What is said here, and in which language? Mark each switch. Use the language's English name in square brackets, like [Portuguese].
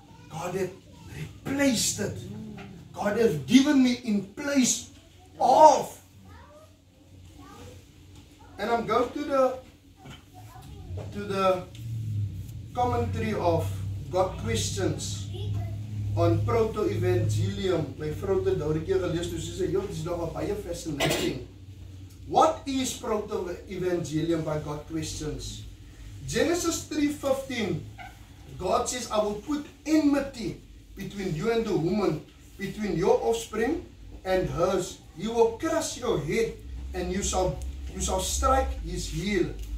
[English] God has replaced it. God has given me in place of. And I'm going to the commentary of God Questions on Proto-Evangelium. [Afrikaans] My vrou het nou 'n keer gelees, toe sy sê, "Joh, dit is nogal baie fascinating." [English] What is Proto-Evangelium by God Questions? Genesis 3:15, God says, I will put enmity between you and the woman, between your offspring and hers. He will crush your head and you shall strike his heel.